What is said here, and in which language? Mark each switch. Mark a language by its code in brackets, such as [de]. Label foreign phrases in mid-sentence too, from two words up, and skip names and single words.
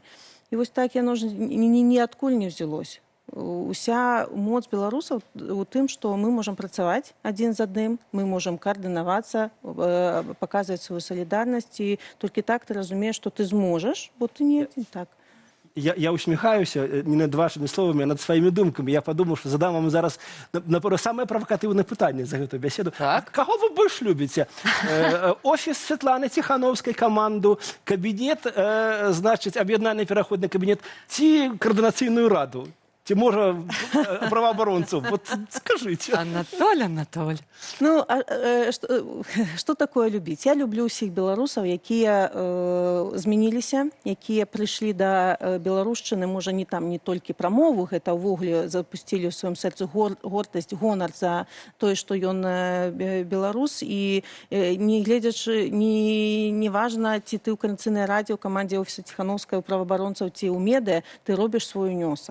[be] І вось так яно ж ніадкуль не ўзялося. Уся моц беларусаў у тым, што мы можам працаваць адзін з адным, мы можам каардынавацца, паказваць сваю салідарнасць, і толькі так ты разумееш, што ты зможаш, бо ты не адзін так. [uk] Я усміхаюся не над вашими словами, а над своїми думками. Я подумав, що задам вам зараз, напевно, саме провокативне питання за цю бесіду. Так. Кого ви більш любите? Офіс Світлани Тихановської, команду, кабінет, значить, об'єднаний переходний кабінет, ці координаційну раду? Ці, може, правооборонців? От скажіть. [be] Анатоль. Ну, што такое любіць? Я люблю ўсіх беларусаў, якія змяніліся, якія прыйшлі да беларушчыны, можа, не толькі пра мову, гэта ўвогуле запусцілі ў сваім сэрцы гордасць, гонар за тое, што ён беларус, і не гледзячы, не важна, ці ты ў Коордынацыйнай радзе, ў камандзе офіса Тихановскай, у праваабаронцаў, ці ў медыа, ты робіш свой унёсак.